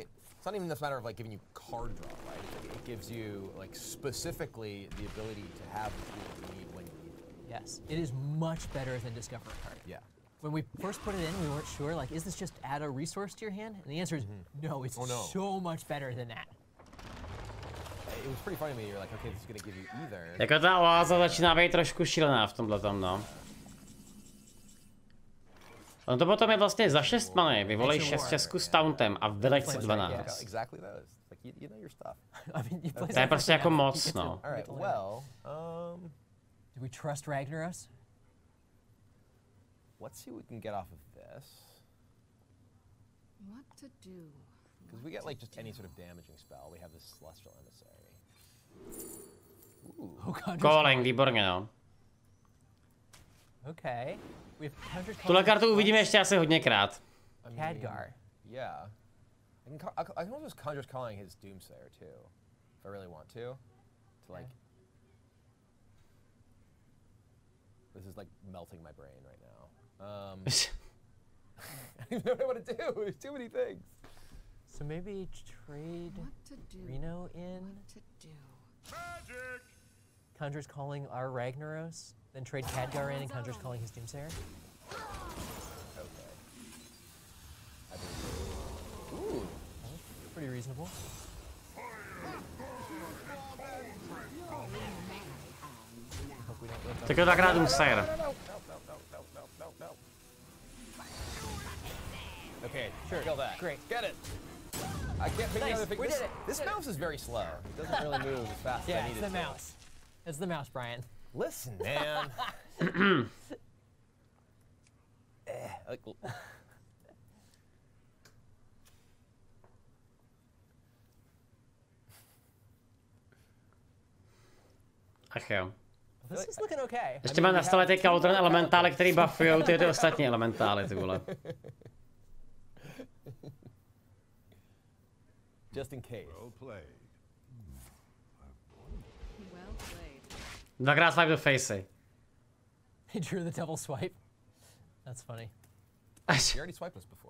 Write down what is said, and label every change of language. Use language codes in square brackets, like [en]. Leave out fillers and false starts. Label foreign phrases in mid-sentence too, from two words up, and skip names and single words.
[en] It's not even this matter of like giving you card draw, right? It's like it gives you like specifically the ability to have the tools you need when you need them. Yes, it is much better than Discover a Card. Yeah. When we first put it in, we weren't sure, like, is this just add a resource to your hand? And the answer is no, it's so much better than that. It was pretty funny to me, you're like, okay, this is gonna give you either. [cs] Jako ta oáza začíná být trošku šílená v tomhletom, no. On to potom je vlastně za 6 many, vyvolej 6 česků s tauntem a vyleď si 12. [en] Exactly those. Like you know your stuff. I mean, you play [cs] To je prostě jako moc, no. [en] All right, well, do we trust Ragnaros? let's see what we can get off of this. this. What to do? Because we get like just any sort of damaging spell. We have this Celestial Emissary. Ooh. Oh, Conjurer's [cs] Calling, výborně, no. [en] Okay. We have Conjurer's [cs] Tuhle [en] Calling. [cs] kartu uvidíme ještě asi hodněkrát. [en] I mean, Khadgar. Yeah. I can also just Conjurer's Calling his Doomsayer too, if I really want to like. This is like melting my brain right now. I don't know what I want to do. There's too many things. So maybe trade What to do? Reno in, What to do? Magic! Conjurer's Calling our Ragnaros, then trade Khadgar in and Conjurer's Calling his Doomsayer. Okay. Ooh. Pretty reasonable. Hope we don't live up. [cs] Tak jo, dvakrát Doomsayer. No. [en] Okay, sure. Kill that. Great. Get it. I can't pick Nice. another thing. We did it. This mouse is very slow. It doesn't really move as fast as I Yeah, need it's it the to. mouse. It's the mouse, Brian. Listen, man. Like, [cs] Ach jo. [en] This is looking okay. [cs] Ještě mám na stole teďka Ultron elementály, který buffujou ty ostatní elementály, ty vole. [en] just in case. Well played. Well played. [cs] Dvakrát swipe do facey. [en] He drew the double swipe. That's funny. You already swiped us before.